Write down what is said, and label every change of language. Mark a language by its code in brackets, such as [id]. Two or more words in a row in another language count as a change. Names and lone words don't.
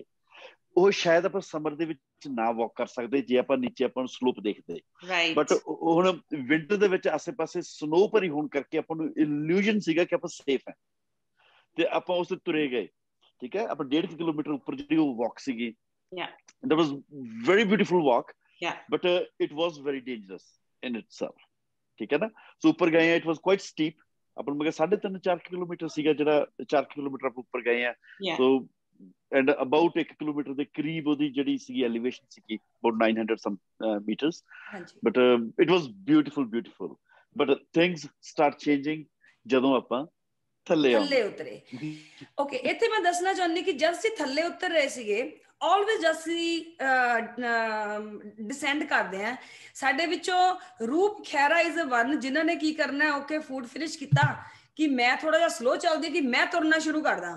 [pa] ਉਹ ਸ਼ਾਇਦ ਆਪਾਂ ਸਮਰ ਦੇ ਵਿੱਚ ਨਾ ਵਾਕ ਕਰ ਸਕਦੇ ਜੇ ਆਪਾਂ ਨੀਚੇ ਆਪਾਂ ਨੂੰ ਸਲੋਪ ਦੇਖਦੇ, ਬਟ ਹੁਣ ਵਿੰਟਰ ਦੇ ਵਿੱਚ ਆਸੇ-ਪਾਸੇ ਸਨੋ ਭਰੀ ਹੋਣ ਕਰਕੇ ਆਪਾਂ ਨੂੰ ਇਲੂਜਨ ਸੀਗਾ ਕਿ ਆਪਾਂ ਸੇਫ ਹੈ, ਤੇ ਆਪਾਂ ਉਸ ਤੇ ਤੁਰੇ ਗਏ, ਠੀਕ ਹੈ। ਆਪਾਂ 1.5 ਕਿਲੋਮੀਟਰ ਉੱਪਰ ਜਿਹੜੀ ਉਹ ਵਾਕ ਸੀਗੀ, [en] that was very beautiful walk, but it was very dangerous in itself, [pa] ਠੀਕ ਹੈ ਨਾ। ਸੋ ਉੱਪਰ ਗਏ ਆ, [en] it was quite steep, [pa] ਆਪਾਂ ਨੂੰ 3.5-4 ਕਿਲੋਮੀਟਰ ਸੀਗਾ, ਜਿਹੜਾ 4 ਕਿਲੋਮੀਟਰ ਆਪਾਂ ਉੱਪਰ ਗਏ ਆ। ਸੋ [en] and about [pa] 1 ਕਿਲੋਮੀਟਰ ਦੇ ਕਰੀਬ ਉਹਦੀ ਜਿਹੜੀ ਸੀਗੀ ਐਲੀਵੇਸ਼ਨ ਸੀਗੀ, [en] about 900 some meters, but it was beautiful, but things start changing [pa] ਜਦੋਂ ਆਪਾਂ ਥੱਲੇ ਉਤਰੇ। ਓਕੇ, ਇੱਥੇ ਮੈਂ ਦੱਸਣਾ ਚਾਹੁੰਦੀ ਕਿ ਜਦ ਅਸੀਂ ਥੱਲੇ ਉਤਰ ਰਹੇ ਸੀਗੇ, ਆਲਵੇਜ਼ ਜਦ ਅਸੀਂ ਡਿਸੈਂਡ ਕਰਦੇ ਆ, ਸਾਡੇ ਵਿੱਚੋਂ ਰੂਪ ਖਹਿਰਾ [en] is one [pa] ਜਿਨ੍ਹਾਂ ਨੇ ਕੀ ਕਰਨਾ, ਓਕੇ [en] food finish [pa] ਕੀਤਾ ਕਿ ਮੈਂ ਥੋੜਾ ਜਿਹਾ ਸਲੋ ਚੱਲਦੀ ਕਿ ਮੈਂ ਤੁਰਨਾ ਸ਼ੁਰੂ ਕਰਦਾ।